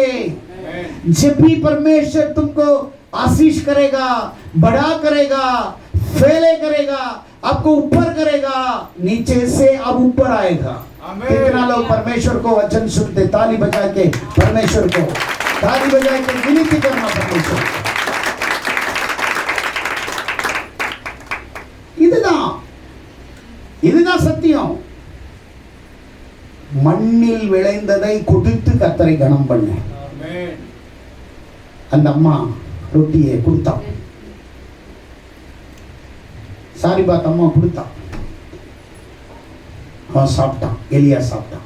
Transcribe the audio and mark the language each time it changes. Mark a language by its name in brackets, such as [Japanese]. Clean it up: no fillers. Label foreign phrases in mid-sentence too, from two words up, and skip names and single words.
[Hindi] जब भी परमेश्वर तुमको आशीष करेगा, बड़ा करेगा, फैले करेगा, आपको ऊपर करेगा, नीचे से अब ऊपर आएगा। कितना लोग परमेश्वर को वचन सुनते, ताली बजा के परमेश्वर को ताली बजा के विनती करना परमेश्वर। [Tamil] இதுதான் சத்தியம். மண்ணில் விளைந்ததை கொடுத்து கர்த்தரை கனம் பண்ண. அந்த அம்மா ரொட்டியை கொடுத்தான், சாரி பாத் அம்மா கொடுத்தான், அவன் சாப்பிட்டான், எலியா சாப்பிட்டான்.